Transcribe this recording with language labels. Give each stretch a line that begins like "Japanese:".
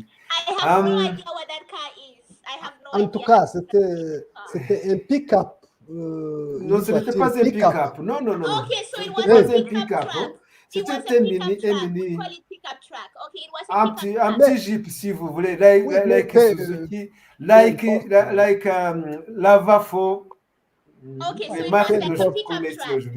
English: I have no idea what that car is. I have no idea.
French: En tout cas, c'était un pick-up. Non, ce n'était pas un pick-up. Non.
English: Okay, so it was a pick-up truck.
French: C'était un mini.
English: We call it pick-up truck. Okay, it was a pick-up
French: un petit jeep, si vous voulez,
English: like Suzuki, like Lavafo. Okay, so it was like a pick-up truck.